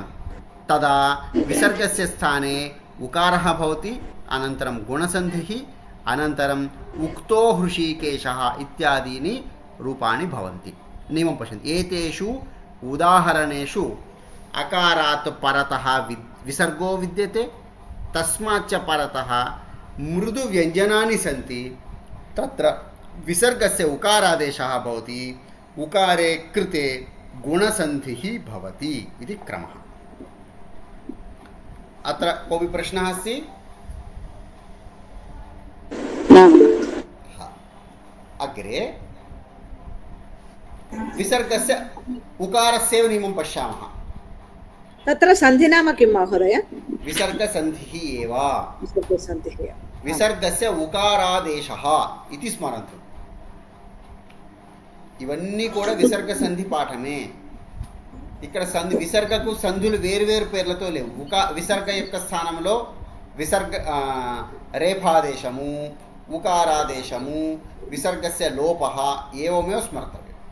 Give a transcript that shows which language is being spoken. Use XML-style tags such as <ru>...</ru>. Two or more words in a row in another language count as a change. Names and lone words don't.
<sa>తదా విసర్గస్య స్థానే ఉకారः భవతి, అనంతరం గుణసంధిః, అనంతరం ఉక్తో హృషీకేశः ఇత్యాదీని రూపాణి భవంతి. నియమం పశ్యండి. ఏతేషు ఉదాహరణేషు అకారాత్ పరతః विसर्गो विद्यते तस्माच्च परतः मृदुव्यञ्जनानि सन्ति तत्र विसर्गस्य उकारादेशः भवति उकारे कृते गुणसन्धिः भवति इति क्रमः। अत्र कोऽपि प्रश्नः अस्ति? अग्रे विसर्गस्य उकारस्य नियमं पश्यामः। तत्र सन्धि नाम किं महोदय? विसर्गसन्धिः एव। विसर्गसन्धिः विसर्गस्य उकारादेशः इति स्मरन्तु।</sa> <te>ఇవన్నీ కూడా విసర్గ సంధి పాఠమే. ఇక్కడ సంధి విసర్గకు సంధులు వేరువేరు పేర్లతో లేవు. విసర్గ యొక్క స్థానంలో విసర్గ రేఫాదేశము, ఉకారాదేశము,</te> <sa>విసర్గస్య లోపః ఏవమేవ స్మర్తవ్యం.</sa>